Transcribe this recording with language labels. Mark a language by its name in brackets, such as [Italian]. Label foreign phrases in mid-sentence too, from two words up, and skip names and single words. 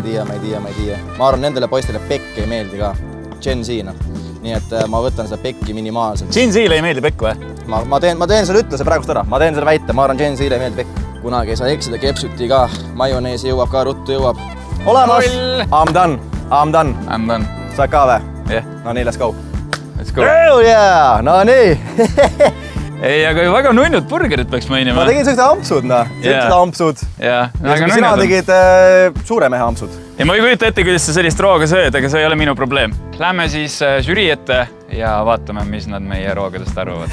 [Estonian] Ma ei tea. Ma arvan, nendele poistele pekk ei meeldi ka. Gen Z-na. Nii et ma võtan seda pekki minimaalselt. Gen Z-le ei meeldi pekk või? Ma teen selle ütluse praegust ära. Ma teen selle väite. Ma arvan, Gen Z-le ei meeldi pekk. Kunagi ei saa eksida kepsuti ka. Majoneesi jõuab ka, ruttu jõuab. Olemas! [English] I'm done. [Estonian] Sa ka või? Jah. No nii, [English] let's go. Let's go. Hell yeah! [Estonian] No nii! Ei, aga väga nunnud burgerit peaks mainima. Ma tegin sellised ampsud, noh. Sellised ampsud. Jaa. Sina tegid suure mehe ampsud. ja ma ei kujuta ette, kuidas sa sellist rooga sööd, aga see ei ole minu probleem. Lähme siis žürii ette ja vaatame, mis nad meie roogadest arvavad.